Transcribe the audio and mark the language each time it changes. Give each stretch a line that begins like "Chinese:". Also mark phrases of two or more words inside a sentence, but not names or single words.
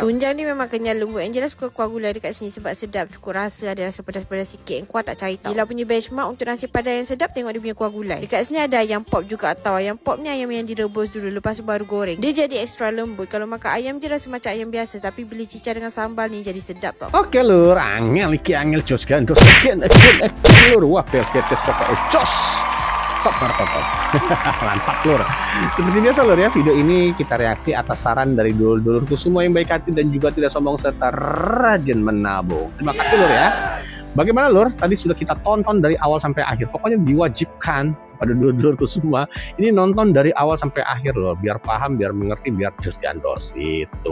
Malay: Tunjang ni memang kenyal lembut. Yang jelas suka kuah gulai dekat sini sebab sedap, cukup rasa, ada rasa pedas-pedas sikit. Yang kuah tak cair tau. Gila punya benchmark untuk nasi Padang yang sedap, tengok dia punya kuah gulai. Dekat sini ada ayam pop juga tau. Ayam pop ni ayam yang direbus dulu, lepas tu baru goreng. Dia jadi extra lembut. Kalau makan ayam je rasa macam ayam biasa, tapi beli cicah dengan sambal ni jadi sedap tau.
Javanese: Oke Lur, angel iki angel jos gandos again Lur.
Indonesian: Wah, pelketes pokoknya jos. Top. Mantap Lur. Seperti biasa Lur ya, video ini kita reaksi atas saran dari dulur-dulurku semua yang baik hati dan juga tidak sombong serta rajin menabung. Terima kasih Lur ya. Bagaimana Lur? Tadi sudah kita tonton dari awal sampai akhir. Pokoknya diwajibkan pada dulur-dulurku semua ini nonton dari awal sampai akhir Lur, biar paham, biar mengerti, biar jos gandos itu.